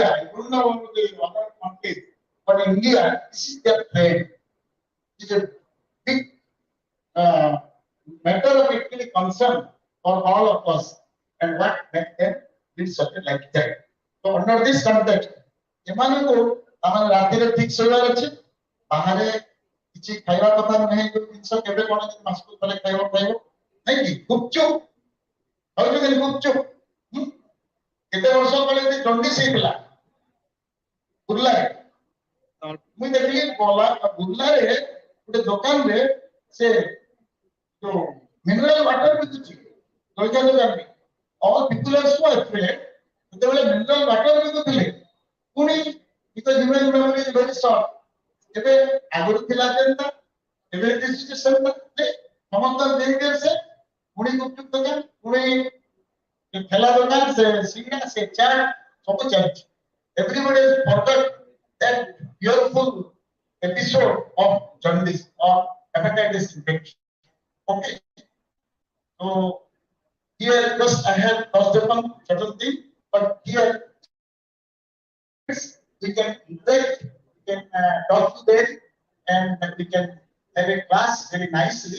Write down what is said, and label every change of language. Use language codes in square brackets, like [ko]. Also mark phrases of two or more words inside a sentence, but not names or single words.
[en] I don't know about the other countries, but in India, this is their trade. It is a big matter of actually concern for all of us and what make them live something like that. So under this context, [or] ଏମାନଙ୍କୁ ଆମର ରାତିରେ ଠିକ ଶୋଇବାର ଅଛି ବାହାରେ କିଛି ଖାଇବା କଥା ନୁହେଁ ଯୋଉ ଜିନିଷ କେବେ କଣ ମାସକୁ ଥରେ ଖାଇବା ଖାଇବ ନାଇଁ କି ଗୁପଚୁପ ଖାଉଛନ୍ତି ଗୁପଚୁପ କେତେ ବର୍ଷ ତଳେ ଯଦି ଜଣ୍ଡିସ ହେଇଥିଲା ବୁର୍ଲାରେ ମୁଁ ଦେଖିଲି ବୁର୍ଲାରେ ଗୋଟେ ଦୋକାନରେ ସେ ଯୋଉ ମିନେରାଲ ୱାଟର ବିକୁଛି ଜଳଖିଆ ଦୋକାନରେ [en] all people are so afraid [or] ଯେତେବେଳେ ମିନେରାଲ ୱାଟର ବିକୁଥିଲେ ପୁଣି [en] because human memory is very short. [or] ଏବେ ଆଗରୁ ଥିଲା ଯେନ୍ତା ଏବେ ସିଚୁଏସନ ରେ ସମସ୍ତ ଦେଇ ସେ ପୁଣି ଗୁପଚୁପ ଦୋକାନ ପୁଣି ଠେଲା ଦୋକାନ ସେ ସିଙ୍ଗା ସେ ଚାଟ ସବୁ ଚାଲିଛି [en] everybody has forgot that fearful episode of jaundice or hepatitis infection. Okay, so here just I have touched upon certain thing, but here we can interact, we can talk to them, and we can have a class very nicely.